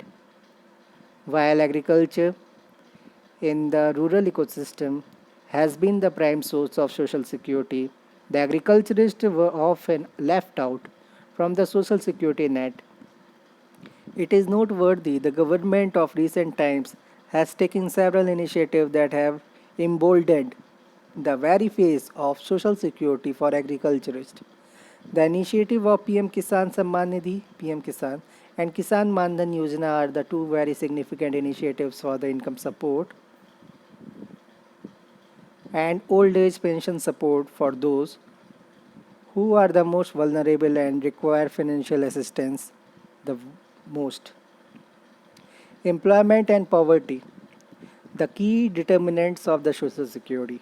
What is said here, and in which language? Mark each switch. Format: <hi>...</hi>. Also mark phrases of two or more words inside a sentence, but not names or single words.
<en>While agriculture in the rural ecosystem has been the prime source of social security, the agriculturists were often left out from the social security net. It is noteworthy the government of recent times has taken several initiatives that have emboldened the very face of social security for agriculturists. The initiative of PM Kisan Samman Nidhi, PM Kisan, and Kisan Mandhan Yojana are the two very significant initiatives for the income support and old age pension support for those who are the most vulnerable and require financial assistance the most. Employment and poverty, the key determinants of the social security.</en>